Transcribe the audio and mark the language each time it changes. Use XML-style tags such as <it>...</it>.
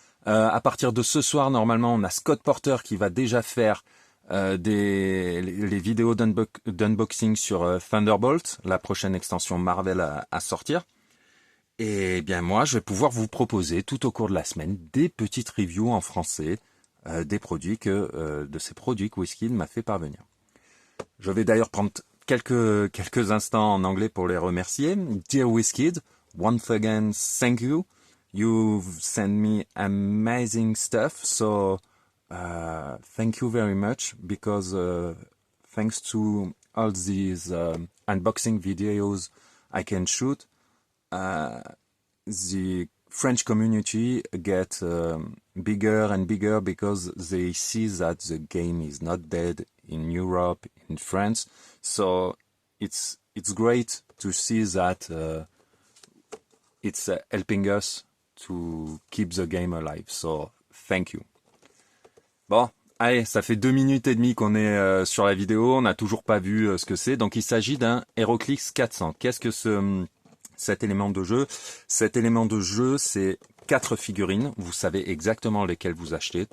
<fr>À partir de ce soir, normalement, on a Scott Porter qui va déjà faire les vidéos d'unboxing sur Thunderbolt, la prochaine extension Marvel à sortir. Et bien moi, je vais pouvoir vous proposer tout au cours de la semaine des petites reviews en français de ces produits que WizKid m'a fait parvenir. Je vais d'ailleurs prendre quelques instants en anglais pour les remercier.</fr> <en>Dear WizKid, once again, thank you. You've sent me amazing stuff, so thank you very much, because thanks to all these unboxing videos I can shoot, the French community get bigger and bigger because they see that the game is not dead in Europe, in France. So it's great to see that it's helping us to keep the game alive. So thank you.</en> <fr>Bon, allez, ça fait 2 minutes et demie qu'on est sur la vidéo, on n'a toujours pas vu ce que c'est. Donc il s'agit d'un HeroClix 400. Qu'est-ce que cet élément de jeu? Cet élément de jeu, c'est 4 figurines. Vous savez exactement lesquelles vous achetez.</fr>